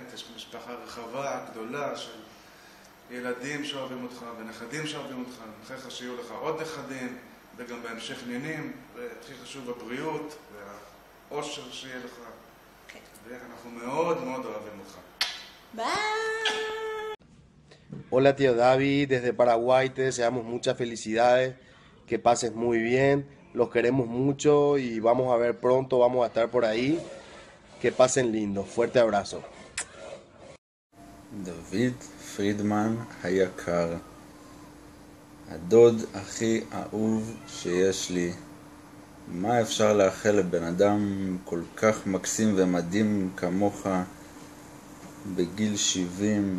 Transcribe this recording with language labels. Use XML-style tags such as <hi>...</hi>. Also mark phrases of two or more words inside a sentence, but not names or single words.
<he>יש משפחה רחבה, גדולה של ילדים שאוהבים אותך ונכדים שאוהבים אותך. אני מאחל לך שיהיו לך עוד נכדים וגם בהמשך נינים, והכי חשוב הבריאות והאושר שיהיה לך. ואנחנו מאוד מאוד אוהבים אותך.</he> <es>Hola tío David, desde Paraguay te deseamos muchas felicidades, que pases muy bien, los queremos mucho y vamos a ver pronto, vamos a estar por ahí, que pasen lindo, fuerte abrazo.</es> <he>דוד פרידמן היקר, הדוד הכי אהוב שיש לי, מה אפשר לאחל לבן אדם כל כך מקסים ומדהים כמוך בגיל 70?</he>